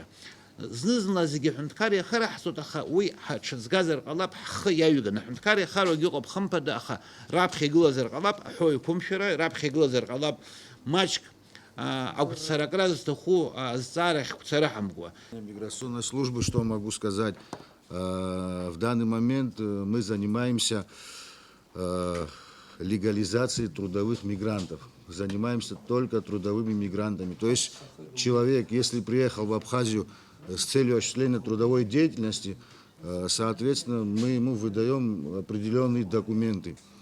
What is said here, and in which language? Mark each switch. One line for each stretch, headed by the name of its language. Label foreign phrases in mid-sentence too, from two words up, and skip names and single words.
Abkhazian: Зны-зынла зегьы ҳәынҭқар иахыраҳҵоит, аха уи ҳаҽазгазар ҟалап ҳхы иаҩганы. Ҳәынҭқар иахароугьы ыҟоуп хымԥада, аха раԥхьа игылазар ҟалап аҳәоу еиқәымшәара, раԥхьа игылазар ҟалап маҷк агәцаракра зҭаху азҵаара ахьқәцара ҳамгуа.
Russian: Миграционной службы, что могу сказать? В данный момент мы занимаемся легализацией трудовых мигрантов. Занимаемся только трудовыми мигрантами. То есть человек, если приехал в Абхазию с целью осуществления трудовой деятельности, соответственно, мы ему выдаем определенные документы.